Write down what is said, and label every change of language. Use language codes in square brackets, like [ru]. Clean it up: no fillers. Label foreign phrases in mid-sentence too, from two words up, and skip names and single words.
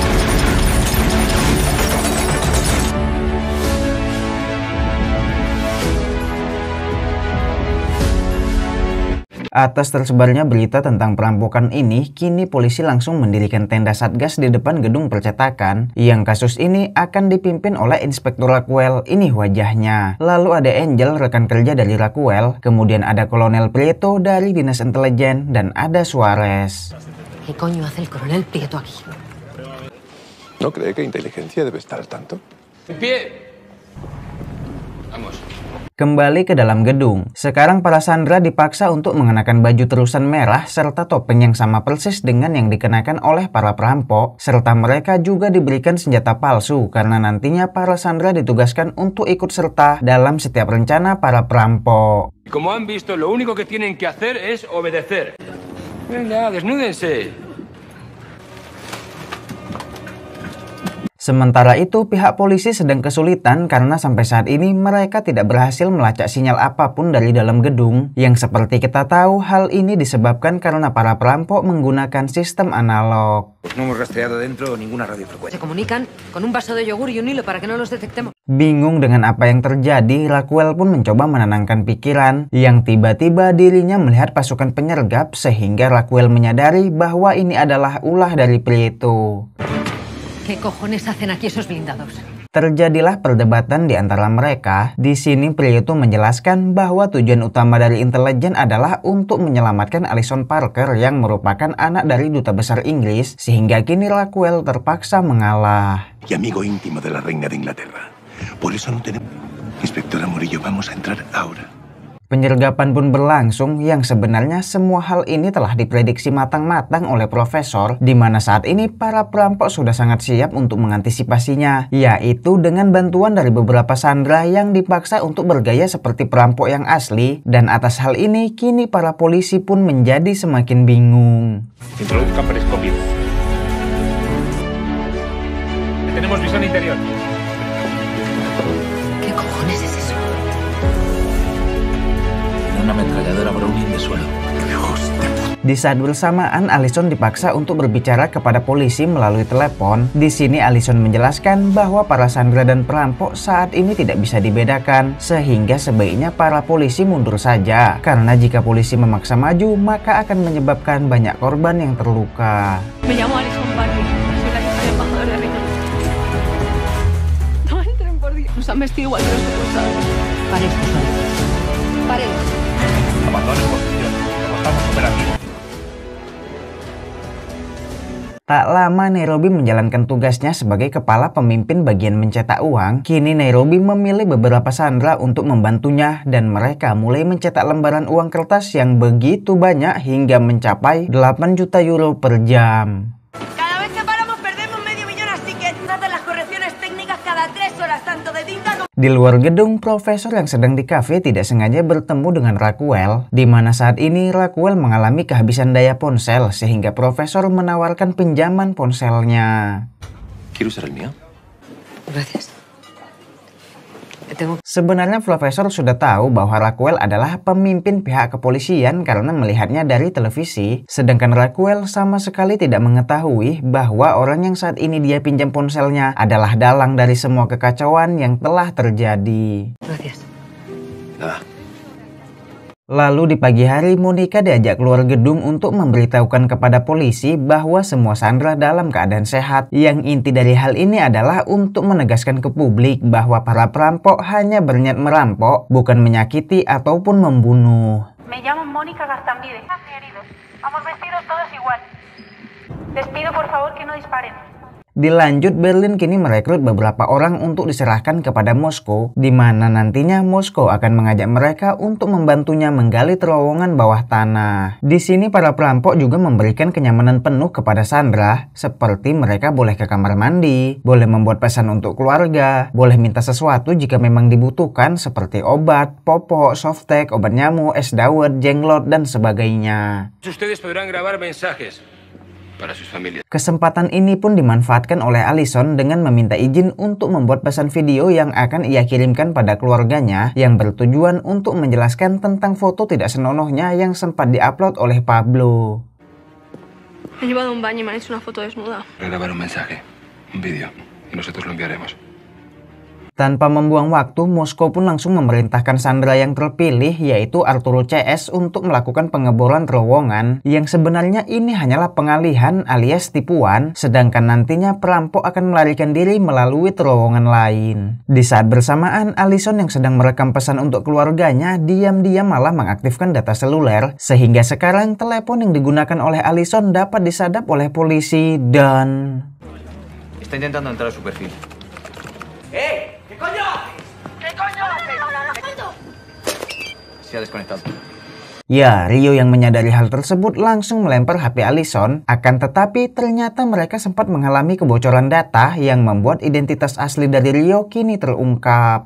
[id] Atas tersebarnya berita tentang perampokan ini, kini polisi langsung mendirikan tenda satgas di depan gedung percetakan, yang kasus ini akan dipimpin oleh Inspektur Raquel. Ini wajahnya. Lalu ada Angel, rekan kerja dari Raquel, kemudian ada Kolonel Prieto dari Dinas Intelijen, dan ada Suarez. [es] ¿Qué coño hace el coronel Prieto aquí? ¿No cree que inteligencia debe estar al tanto? ¡En pie! Vamos. [id] Kembali ke dalam gedung. Sekarang para sandera dipaksa untuk mengenakan baju terusan merah serta topeng yang sama persis dengan yang dikenakan oleh para perampok, serta mereka juga diberikan senjata palsu karena nantinya para sandera ditugaskan untuk ikut serta dalam setiap rencana para perampok. [es] Como han visto, lo único que tienen que hacer es obedecer. Venga, desnúdense. [id] Sementara itu, pihak polisi sedang kesulitan karena sampai saat ini mereka tidak berhasil melacak sinyal apapun dari dalam gedung. Yang seperti kita tahu, hal ini disebabkan karena para perampok menggunakan sistem analog. [es] No hemos rastreado dentro ninguna radiofrecuencia. Se comunican con un vaso de yogur y un hilo para que no los detectemos. [id] Bingung dengan apa yang terjadi, Raquel pun mencoba menenangkan pikiran. Yang tiba-tiba dirinya melihat pasukan penyergap sehingga Raquel menyadari bahwa ini adalah ulah dari Prieto. [es] ¿Qué cojones hacen aquí esos blindados? [id] Terjadilah perdebatan di antara mereka. Di sini Prieto menjelaskan bahwa tujuan utama dari intelijen adalah untuk menyelamatkan Alison Parker yang merupakan anak dari duta besar Inggris, sehingga kini Raquel terpaksa mengalah. [es] Y amigo íntimo de la reina de Inglaterra. Por eso no tenemos... Inspectora Murillo, vamos a entrar ahora. [id] Penyergapan pun berlangsung yang sebenarnya semua hal ini telah diprediksi matang-matang oleh Profesor, di mana saat ini para perampok sudah sangat siap untuk mengantisipasinya, yaitu dengan bantuan dari beberapa sandera yang dipaksa untuk bergaya seperti perampok yang asli, dan atas hal ini kini para polisi pun menjadi semakin bingung. [es] Introduzcan periscopio. Tenemos visión interior. ¿Qué cojones es eso? Una ametralladora Browning de suelo. [id] Di saat bersamaan, Allison dipaksa untuk berbicara kepada polisi melalui telepon. Di sini Allison menjelaskan bahwa para sandera dan perampok saat ini tidak bisa dibedakan, sehingga sebaiknya para polisi mundur saja. Karena jika polisi memaksa maju, maka akan menyebabkan banyak korban yang terluka. [es] Me llamo Alison Barry. Soy la hija del embajador de Reino. No entren, por Dios. Nos han vestido igual que los secuestrados. Pare esto, pare. Abandonen posición. Trabajamos operativo. [id] Tak lama Nairobi menjalankan tugasnya sebagai kepala pemimpin bagian mencetak uang. Kini Nairobi memilih beberapa sandera untuk membantunya dan mereka mulai mencetak lembaran uang kertas yang begitu banyak hingga mencapai 8 juta euro per jam. [es] Cada vez que paramos perdemos medio millón, así que hacen las correcciones técnicas cada 3 horas, tanto de tinta como... [id] Di luar gedung, Profesor yang sedang di kafe tidak sengaja bertemu dengan Raquel, di mana saat ini Raquel mengalami kehabisan daya ponsel sehingga Profesor menawarkan pinjaman ponselnya. [es] ¿Quieres usar el mío? Gracias. [id] Sebenarnya Profesor sudah tahu bahwa Raquel adalah pemimpin pihak kepolisian karena melihatnya dari televisi, sedangkan Raquel sama sekali tidak mengetahui bahwa orang yang saat ini dia pinjam ponselnya adalah dalang dari semua kekacauan yang telah terjadi. [es] Gracias. Nada. [id] Lalu di pagi hari, Monica diajak keluar gedung untuk memberitahukan kepada polisi bahwa semua sandera dalam keadaan sehat. Yang inti dari hal ini adalah untuk menegaskan ke publik bahwa para perampok hanya berniat merampok, bukan menyakiti ataupun membunuh. [es] Me llamo Mónica Gastambide. Heridos. Vamos vestidos todos igual. Les pido por favor que no disparen. [id] Dilanjut, Berlin kini merekrut beberapa orang untuk diserahkan kepada Moskow, di mana nantinya Moskow akan mengajak mereka untuk membantunya menggali terowongan bawah tanah. Di sini para perampok juga memberikan kenyamanan penuh kepada sandera, seperti mereka boleh ke kamar mandi, boleh membuat pesan untuk keluarga, boleh minta sesuatu jika memang dibutuhkan seperti obat, popok, softtek, obat nyamuk, es dawet, jenglot, dan sebagainya. [es] Ustedes podrán grabar mensajes para sus familias. [id] Kesempatan ini pun dimanfaatkan oleh Allison dengan meminta izin untuk membuat pesan video yang akan ia kirimkan pada keluarganya yang bertujuan untuk menjelaskan tentang foto tidak senonohnya yang sempat diupload oleh Pablo. [es] He llevado a un baño y me han hecho una foto desnuda. Grabar un mensaje, un vídeo, y nosotros lo enviaremos. [id] Tanpa membuang waktu, Moskow pun langsung memerintahkan sandera yang terpilih yaitu Arturo CS untuk melakukan pengeboran terowongan yang sebenarnya ini hanyalah pengalihan alias tipuan, sedangkan nantinya perampok akan melarikan diri melalui terowongan lain. Di saat bersamaan, Allison yang sedang merekam pesan untuk keluarganya diam-diam malah mengaktifkan data seluler sehingga sekarang telepon yang digunakan oleh Allison dapat disadap oleh polisi dan... [es] Está intentando entrar a su perfil. ¿Qué coño haces? ¿Qué coño haces? Se ha desconectado. [id] Ya, Rio yang menyadari hal tersebut langsung melempar HP Allison, akan tetapi ternyata mereka sempat mengalami kebocoran data yang membuat identitas asli dari Rio kini terungkap.